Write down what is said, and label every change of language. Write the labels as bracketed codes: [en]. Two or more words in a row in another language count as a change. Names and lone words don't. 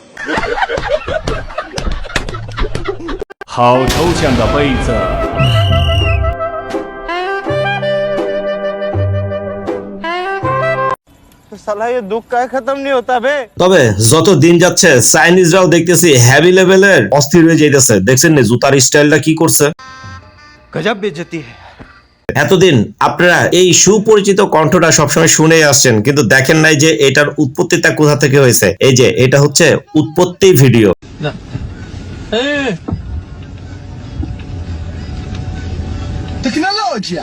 [zh] 好抽象的杯子。 [bn] তবে যত দিন যাচ্ছে চাইনিজরাও দেখতেছি [en] heavy level [bn] অস্থির হয়ে যাইতেছে। দেখছেন না জুতার স্টাইলটা কি করছে? [hi] गजब बेइज्जती है। [bn] এতদিন আপনারা এই সুপরিচিত কণ্ঠটা সবসময় শুনেই আসছেন, কিন্তু দেখেন নাই যে এটার উৎপত্তিটা কোথা থেকে হয়েছে। এই যে এটা হচ্ছে উৎপত্তি ভিডিও। [pt] Tecnologia.